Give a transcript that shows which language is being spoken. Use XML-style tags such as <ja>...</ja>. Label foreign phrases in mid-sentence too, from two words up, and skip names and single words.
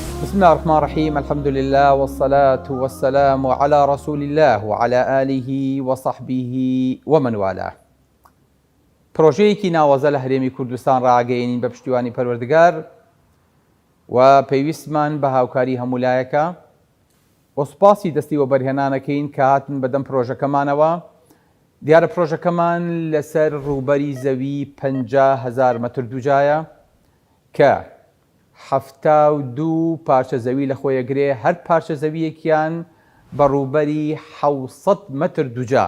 <ar>بسم الله الرحمن الرحيم. الحمد لله والصلاة والسلام على رسول الله وعلى آله وصحبه ومن والاه.</ar> <ckb>پرۆژەیەکی ناوەزە لە هەرێمی کوردستان ڕاگەیەنین بە پشتیوانی پەروەردگار و پێویستمان بە هاوکاری هەمولایەکە بۆ سوپاسی دەستی وەبەرهێنانەکەین کە هاتن بەدەم پرۆژەکەمانەوە. دیارە پرۆژەکەمان لەسەر ڕووبەری زەوی 50,000 مەتر دووجایە کە 72 پارچە زەوی لە خۆیەگرێ، هەر پارچە زەویەکیان بە ڕووبەری 700 مەتر دووجا.</ckb>